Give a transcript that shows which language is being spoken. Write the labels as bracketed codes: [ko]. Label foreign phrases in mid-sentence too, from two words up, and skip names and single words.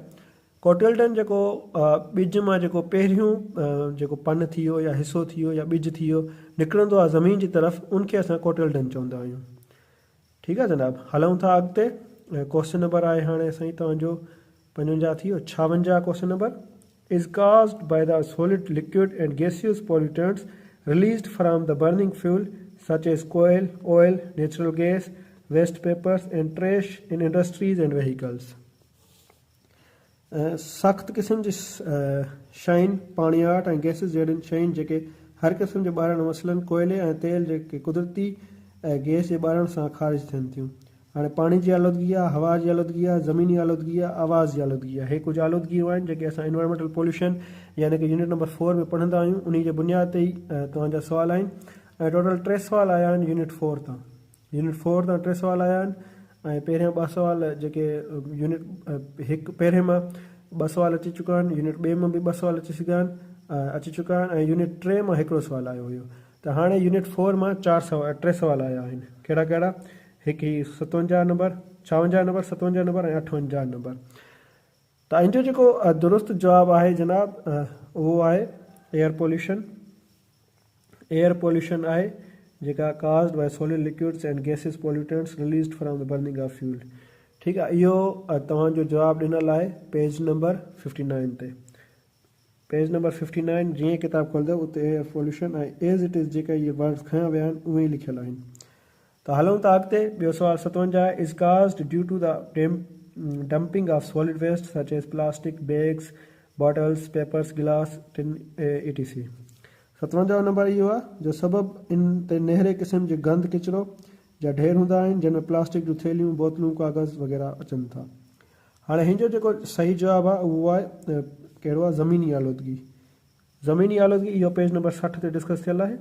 [sd] कोटिल्डन जेको ॿिज मां जेको पहिरियों जेको पन थी वियो या हिसो थी वियो या ॿिज थी वियो निकिरंदो आहे ज़मीन जी तरफ़, उनखे असां कोटिल्डन चवंदा आहियूं। ठीकु आहे जनाब। हलूं था अॻिते। क्वेश्चन नंबर आहे हाणे साईं तव्हांजो 55 थी वियो। [en] 56 question number is caused by the solid, liquid and gaseous pollutants released from the burning fuel such as coal, oil, natural gas, waste papers and trash in industries and vehicles। [sd] सख़्त क़िस्म जी शयुनि, पाणियाट ऐं गैसिस जहिड़ियुनि शयुनि जेके हर क़िस्म जे ॿारण मसइलनि कोयले ऐं तेल जेके कुदरती गैस जे ॿारण सां ख़ारिज थियनि थियूं। हाणे पाणी जी आलूदगी आहे, हवा जी आलूदगी आहे, ज़मीनी आलूदगी आहे, आवाज़ जी आलूदगी आहे। हे कुझु आलूदगियूं आहिनि जेके असां [en] environmental pollution [sd] यानी कि यूनिट नंबर 4 में पढ़ंदा आहियूं। उन जे बुनियाद ते ई तव्हांजा सुवाल आहिनि ऐं टोटल 3 सुवाल आया आहिनि यूनिट 4 तां। यूनिट 4 तां 3 सुवाल आया आहिनि ऐं पहिरियां 2 सुवाल जेके यूनिट हिकु पहिरें मां 2 सुवाल अची चुका आहिनि, यूनिट 2 मां बि 2 सुवाल अची चुका आहिनि ऐं यूनिट 3 मां हिकिड़ो सुवाल आयो हुयो। त हाणे यूनिट 4 मां 3 सुवाल आया आहिनि। कहिड़ा कहिड़ा? हिकु ही 57 नंबर, 56 नंबर, 57 नंबर ऐं 58 नंबर। त इन जो जेको दुरुस्त जवाबु आहे जनाब उहो आहे [en] air pollution. air pollution [sd] आहे जेका [en] caused by solid liquids and gaseous pollutants released from the burning of fuel। [sd] ठीकु आहे। इहो तव्हांजो जवाबु ॾिनल आहे पेज नंबर 59 ते। पेज नंबर 59 जीअं किताब खोलंदव उते [en] air pollution [sd] ऐं [en] as it is [sd] जेका इहे वर्ड्स खयां विया आहिनि उहे ई लिखियल आहिनि। त हलूं था अॻिते। ॿियो सुवाल [en] 57 इज़ caused due to the dumping of solid waste such as plastic bags, bottles, papers, glass, tin, etc। [sd] 57 नंबर इहो आहे जो सबबु इन ते नहरे क़िस्म जे गंद किचिरो जा ढेर हूंदा आहिनि जंहिंमें प्लास्टिक जूं थैलियूं, बोतलूं, कागज़ वग़ैरह अचनि था। हाणे हिन जो जेको सही जवाबु आहे उहो आहे कहिड़ो आहे ज़मीनी आलूदगी। ज़मीनी आलूदगी इहो पेज नंबर 60 ते डिस्कस थियल आहे।